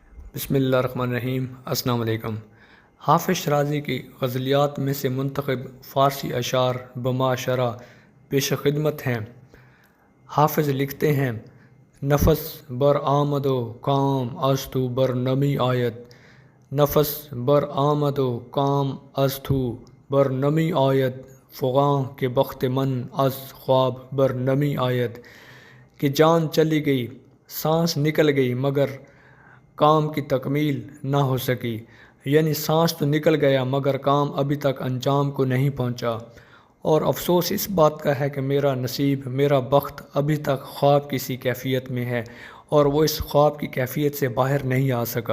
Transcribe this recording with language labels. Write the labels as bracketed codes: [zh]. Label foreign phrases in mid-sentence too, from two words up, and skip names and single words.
[ar] بسم اللہ الرحمن الرحیم۔ السلام علیکم۔ [ur] حافظ شرازی کی غزلیات میں سے منتخب فارسی اشعار بمعاشرہ پیش خدمت ہیں۔ حافظ لکھتے ہیں: [fa] نفس بر آمد و کام از تو بر نمی آید، نفس بر آمد و کام از تو بر نمی آید، فغاں کے بخت من از خواب بر نمی آید۔ [ur] کہ جان چلی گئی، سانس نکل گئی، مگر کام کی تکمیل نہ ہو سکی، یعنی سانس تو نکل گیا مگر کام ابھی تک انجام کو نہیں پہنچا، اور افسوس اس بات کا ہے کہ میرا نصیب، میرا بخت ابھی تک خواب کی سی کیفیت میں ہے اور وہ اس خواب کی کیفیت سے باہر نہیں آ سکا۔